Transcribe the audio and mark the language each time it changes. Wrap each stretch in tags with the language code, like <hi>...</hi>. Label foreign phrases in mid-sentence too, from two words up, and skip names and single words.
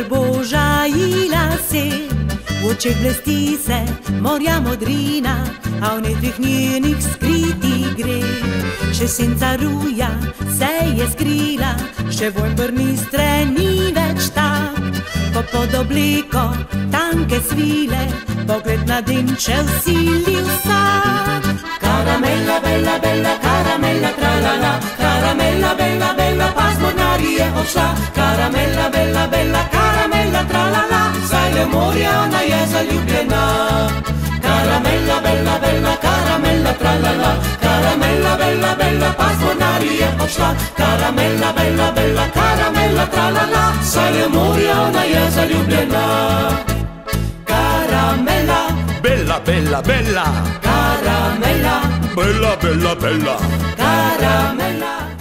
<sl>boža i lase, v očeh blesti se morja modrina, a v netvih njenih skriti gre. Še senca ruja se je skrila, še vonj brnistre ni več tak, ko pod obleko tanke svile, pogled na dinče vsili vsak.</sl> <it>Caramella, bella, bella, caramella, tralala, caramella, bella, bella,</it> <sl>pa z mornarji je odšla.</sl> <it>Caramella, bella, bella, caramella, tralala,</it> <sl>saj le morja ona je zaljubljena.</sl> <it>Caramella, bella, bella, caramella, tralala, caramella, bella, bella,</it> <sl>pa z mornarji je odšla.</sl> <it>Caramella, bella, bella, caramella, tralala,</it> <sl>saj le morja ona je zaljubljena.</sl> <it>Caramella, bella, bella, bella, caramella, bella, bella, bella, caramella.</it>